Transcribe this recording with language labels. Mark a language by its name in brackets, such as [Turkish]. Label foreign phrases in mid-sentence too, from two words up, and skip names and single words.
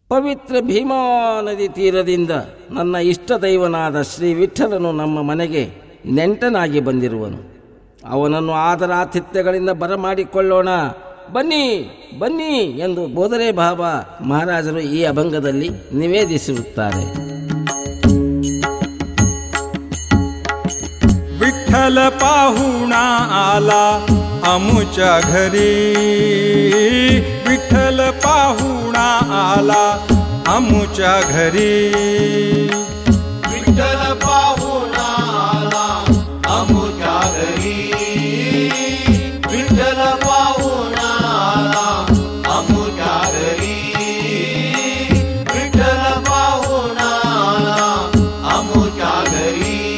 [Kannada] ಪವಿತ್ರ ಭೀಮಾ ನದಿ ತೀರದಿಂದ ನನ್ನ ಇಷ್ಟ ದೈವನಾದ ಶ್ರೀ ವಿಠ್ಠಲನು ನಮ್ಮ ಮನೆಗೆ ನೆಂಟನಾಗಿ ಬಂದಿರುವನು. ಅವನನ್ನು ಆದರಾತಿಥ್ಯಗಳಿಂದ ಬರಮಾಡಿಕೊಳ್ಳೋಣ, ಬನ್ನಿ ಬನ್ನಿ ಎಂದು ಬೋಧರೆ ಬಾಬಾ ಮಹಾರಾಜರು ಈ ಅಭಂಗದಲ್ಲಿ ನಿವೇದಿಸಿರುತ್ತಾರೆ. [Marathi] विठ्ठल पाहुणा आला आमुच्या घरी, विठ्ठल पाहुणा आला आमुच्या घरी, विठ्ठल पाहुणा आला आमुच्या घरी, विठ्ठल पाहुणा आला आमुच्या घरी, विठ्ठल पाहुणा आला आमुच्या घरी.